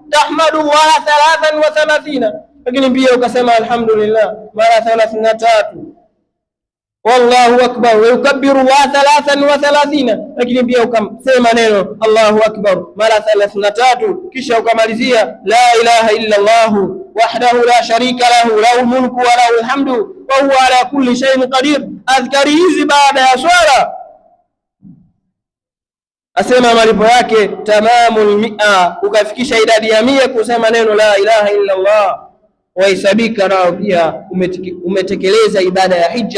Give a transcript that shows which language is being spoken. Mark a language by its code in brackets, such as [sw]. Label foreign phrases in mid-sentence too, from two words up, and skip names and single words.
[ar] تحمد الله 33, [sw] lakini pia ukasema alhamdulillah mara 33. [ar] والله أكبر، ويكبر و 33, [sw] lakini pia ukasema neno [ar] الله أكبر [sw] mara 33, kisha ukamalizia [ar] لا إله إلا الله وحده لا شريك له له الملك وله الحمد وهو على كل شيء قدير. [sw] Adhkari hizi baada ya swala asema malipo yake tamamul 100, ukafikisha idadi ya 100 kusema neno [ar] لا إله إلا الله, [sw] wahesabika nao pia umetekeleza ibada ya hija.